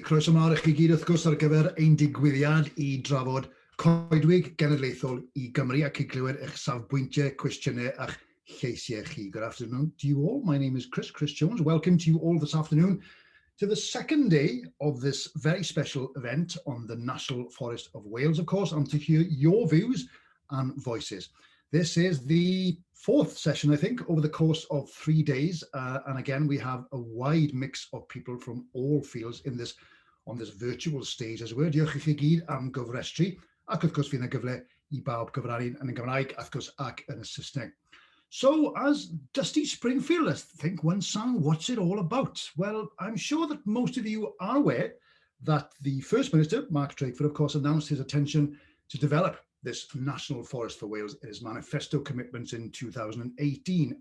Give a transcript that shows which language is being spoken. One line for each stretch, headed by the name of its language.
Welsh: Croeso mawr i chi gyd wrth gwrs ar gyfer ein digwyddiad I drafod Coedwig Genedlaethol I Gymru ac I glywed eich safbwyntiau, cwestiynau a'ch lleisiau chi.
English: Good afternoon to you all. My name is Chris Jones. Welcome to you all this afternoon to the second day of this very special event on the National Forest of Wales, of course, and to hear your views and voices. This is the fourth session, I think, over the course of 3 days. And again, we have a wide mix of people from all fields on this virtual stage as well.
Welsh: Diolch I chi gyd am gyfrestru. Ac wrth gwrs fydd yna gyfle I bawb gyfrannu yn y Gymraeg, wrth gwrs, ac yn y Saesneg.
English: So, as Dusty Springfield, let's think one song, what's it all about? Well, I'm sure that most of you are aware that the First Minister, Mark Drakeford, of course, announced his intention to develop this National Forest for Wales in his manifesto commitments in 2018.